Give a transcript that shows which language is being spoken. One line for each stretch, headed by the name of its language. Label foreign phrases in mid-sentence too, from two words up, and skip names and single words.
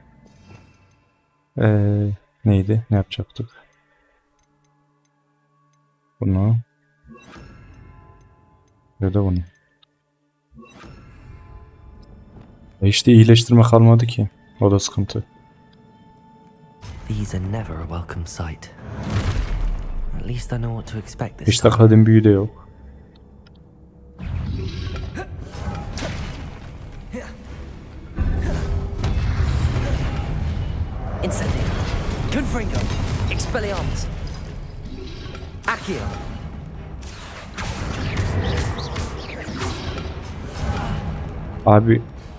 Turkish: Neydi? Ne yapacaktık? Bunu. Ya da bunu. İşte iyileştirme kalmadı ki. O da sıkıntı.
English: These are never a welcome sight. At least I know what to expect this
Turkish: İşte
English: time.
Turkish: kadın büyü de yok. Incendio. Confringo. Expelliarmus. Accio. Abi